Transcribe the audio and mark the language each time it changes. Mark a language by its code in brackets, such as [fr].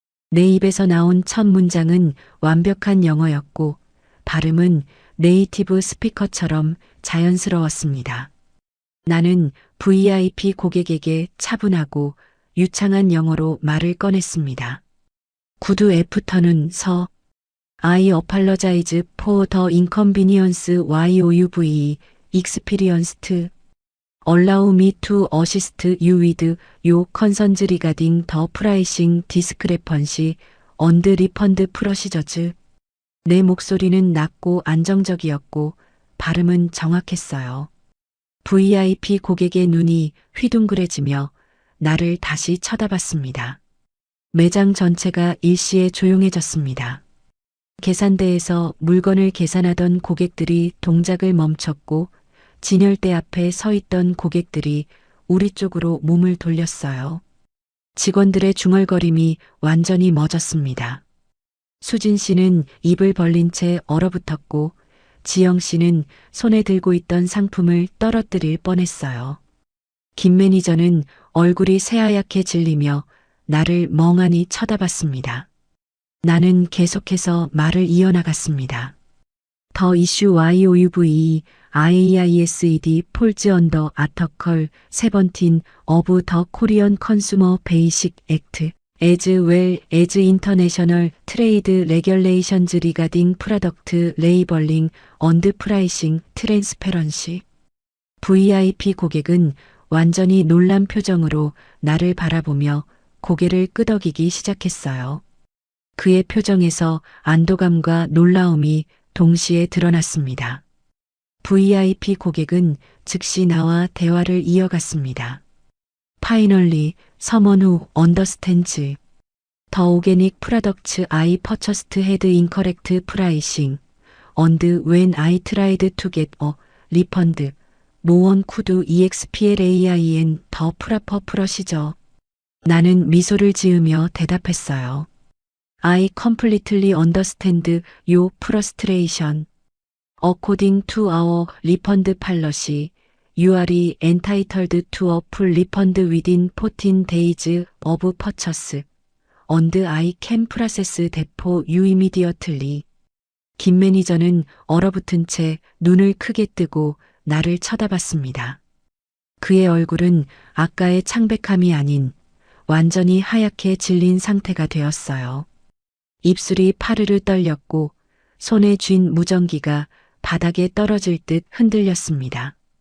[ko] 내 입에서 나온 첫 문장은 완벽한 영어였고 발음은 네이티브 스피커처럼 자연스러웠습니다. 나는 VIP 고객에게 차분하고 유창한 영어로 말을 꺼냈습니다. [en] Good afternoon, sir. I apologize for the inconvenience you've experienced. Allow me to assist you with your concerns regarding the pricing discrepancy and refund procedures. [ko] 내 목소리는 낮고 안정적이었고 발음은 정확했어요. VIP 고객의 눈이 휘둥그레지며 나를 다시 쳐다봤습니다. 매장 전체가 일시에 조용해졌습니다. 계산대에서 물건을 계산하던 고객들이 동작을 멈췄고 진열대 앞에 서 있던 고객들이 우리 쪽으로 몸을 돌렸어요. 직원들의 중얼거림이 완전히 멎었습니다. 수진 씨는 입을 벌린 채 얼어붙었고 지영 씨는 손에 들고 있던 상품을 떨어뜨릴 뻔했어요. 김 매니저는 얼굴이 새하얗게 질리며 나를 멍하니 쳐다봤습니다. 나는 계속해서 말을 이어나갔습니다. [en] The issue you've IAISED falls under Article 17 of the Korean Consumer Basic Act, as well as international trade regulations regarding product labeling and pricing transparency. [ko] VIP 고객은 완전히 놀란 표정으로 나를 바라보며 고개를 끄덕이기 시작했어요. 그의 표정에서 안도감과 놀라움이 동시에 드러났습니다. VIP 고객은 즉시 나와 대화를 이어갔습니다. [en] Finally, someone who understands. The organic products I purchased had incorrect pricing, and when I tried to get a refund, no one could explain the proper procedure. [ko] 나는 미소를 지으며 대답했어요. [en] I completely understand your frustration. According to our refund policy, you are entitled to a full refund within 14 days of purchase, and I can process that for you immediately. [ko] 김 매니저는 얼어붙은 채 눈을 크게 뜨고 나를 쳐다봤습니다. 그의 얼굴은 아까의 창백함이 아닌 완전히 하얗게 질린 상태가 되었어요. 입술이 파르르 떨렸고 손에 쥔 무전기가 바닥에 떨어질 듯 흔들렸습니다.